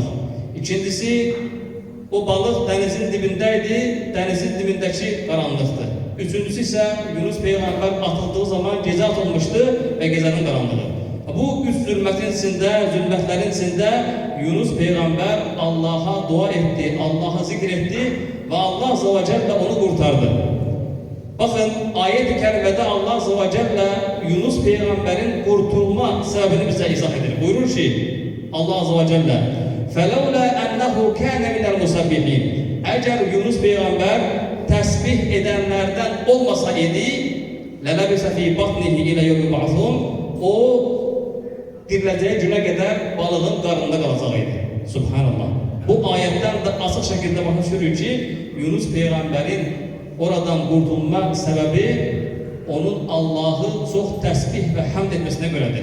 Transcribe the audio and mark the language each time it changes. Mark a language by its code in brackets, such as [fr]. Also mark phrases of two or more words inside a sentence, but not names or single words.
[az] İkincisi, o balıq dənizin dibindəydi, dənizin dibindəki qaranlıqdır. Üçüncüsü isə Yunus Peyğəmbər atıldığı zaman gecə atılmışdı və gecənin qaranlığı. Bu üç zülmətin içində, zülmətlərin içində Yunus Peyğəmbər Allaha dua etdi, Allaha zikr etdi və Allah [ar] عز وجل [az] onu qurtardı. Bakın ayet-i kerimədə Allah [ar] عز وجل [az] Yunus Peyğəmbərin qurtulma səbəbini bizə izah edir. Buyurur ki, [ar] الله عز وجل فَلَوْلَا أَنَّهُ كَانَ مِنَ الْمُسَبِّحِينَ. [az] Əgər Yunus Peyğəmbər təsbih edənlərdən olmasa idi, [ar] لَلَبِسَ فِي بَطْنِهِ إِلَى يَوْمِ يُبْعَثُونَ. [az] O diriləcəyi günə qədər balığın qarnında qalacaqdı. Subhanallah. Bu ayətdən də açıq şəkildə başa düşürük ki, Yunus Peyğəmbərin oradan qurtulma səbəbi onun Allahı çox təsbih və həmd etməsinə görədir.